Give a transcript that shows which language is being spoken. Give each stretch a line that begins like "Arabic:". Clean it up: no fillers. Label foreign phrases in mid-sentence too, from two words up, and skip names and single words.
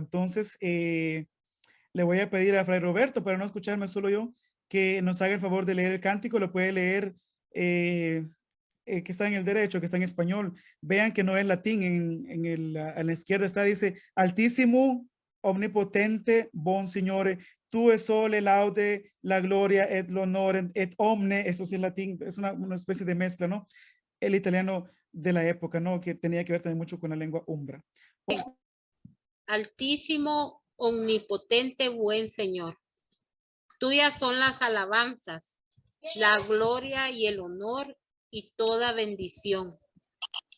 Spanish: Entonces, le voy a pedir a Fray Roberto, para no escucharme solo yo, que nos haga el favor de leer el cántico. Lo puede leer eh, que está en el derecho, que está en español. Vean que no es latín, a la izquierda está, dice, Altísimo, omnipotente,
Italian: bon Signore, tu es sole laude, la gloria et l'onore et omne,
Spanish: eso sí es latín, es una especie de mezcla, ¿no? El italiano de la época, ¿no? Que tenía que ver también mucho con la lengua umbra. Altísimo, omnipotente, buen Señor. Tuyas son las alabanzas, la gloria y el honor y toda bendición.